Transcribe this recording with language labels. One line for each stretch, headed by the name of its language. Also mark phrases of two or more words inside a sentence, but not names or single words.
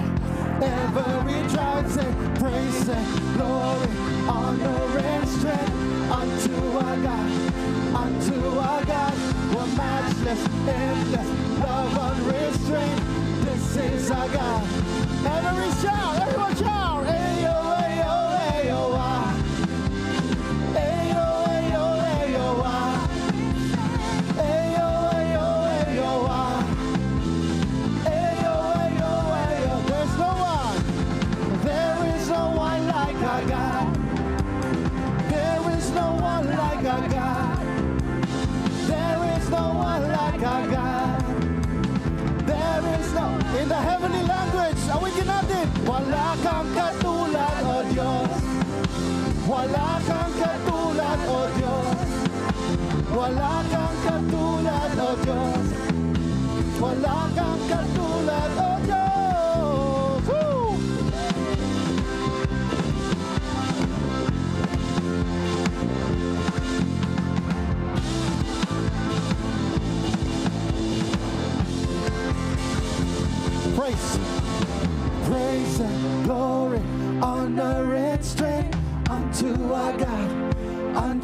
English: Every tribe say, praise and glory, honor and strength unto our God, unto our God. We're matchless, endless, love unrestrained. This is our God. Every shout, everyone shout, ayo, ayo, ayo, ah. Ayo, ayo, ayo, ah. Ayo, ayo, ayo, ah. Ayo, ayo, ayo. There's no one. There is no one like our God. There is no one like our God. There is no one like our God. There is no. In the heavenly language,
Filipino: awitin natin. Wala kang katulad, O Diyos. Wala kang katulad, O Diyos. Wala kang katulad, O Diyos. Wala kang katulad, O Diyos. Woo!
English: Praise, praise and glory, honor and strength unto our God, unto